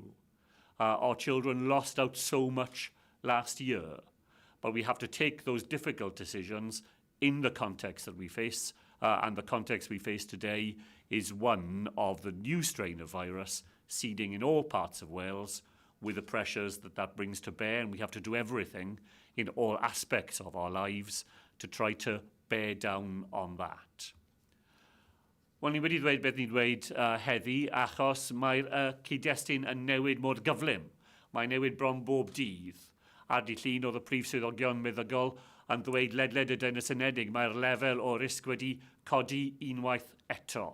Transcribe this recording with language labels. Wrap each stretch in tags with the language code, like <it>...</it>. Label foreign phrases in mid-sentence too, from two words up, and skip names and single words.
<en>Our children lost out so much last year, but we have to take those difficult decisions in the context that we face, and the context we face today is one of the new strain of virus seeding in all parts of Wales, with the pressures that brings to bear, and we have to do everything in all aspects of our lives to try to bear down on that.</en> <cy>Wel, ni wedi dweud beth ni'n dweud heddi, achos mae'r cyd-destun yn newid mor gyflym. Mae'n newid bron bob dydd. Ar di llun oedd y prif swyddogion meddygol yn dweud ledled y Deyrnas Unedig, mae'r lefel o risg wedi codi unwaith eto.</cy>